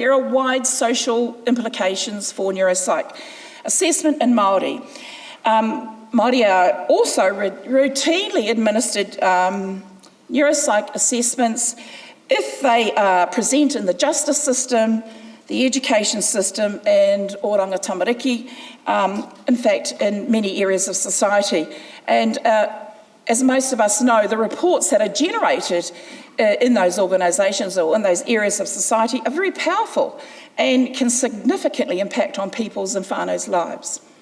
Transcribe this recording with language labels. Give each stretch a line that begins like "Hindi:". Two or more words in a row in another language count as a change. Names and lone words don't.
English: There are wide social implications for neuropsych assessment in Māori. Māori are also routinely administered neuropsych assessments if they are present in the justice system, the education system, and oranga tamariki, in fact, in many areas of society. And as most of us know, the reports that are generated in those organisations or in those areas of society are very powerful and can significantly impact on people's and whānau's lives.